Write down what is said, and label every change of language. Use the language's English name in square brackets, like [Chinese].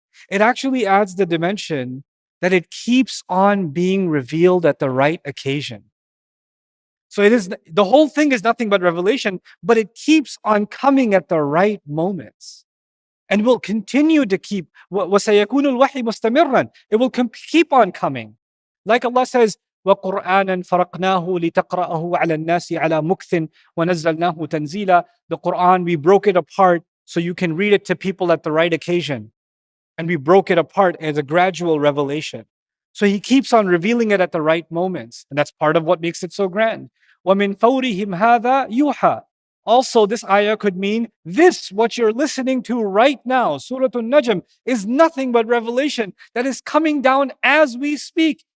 [English] It actually adds the dimension that it keeps on being revealed at the right occasion. So the whole thing is nothing but revelation, but it keeps on coming at the right moments. And will continue to keep. [Arabic] وَسَيَكُونُ الْوَحْيِ مُسْتَمِرًّا. [English] It will keep on coming. Like Allah says, [Arabic] وَقُرْآنًا فَرَقْنَاهُ لِتَقْرَأَهُ عَلَى النَّاسِ عَلَى مُكْثٍ وَنَزَّلْنَاهُ تَنزِيلًا. [English] The Quran, we broke it apart so you can read it to people at the right occasion. And we broke it apart as a gradual revelation. So he keeps on revealing it at the right moments. And that's part of what makes it so grand. [Arabic] وَمِن فَوْرِهِمْ هَذَا يُوحَى. [English] Also, this ayah could mean this, what you're listening to right now, Surah Najm, is nothing but revelation that is coming down as we speak.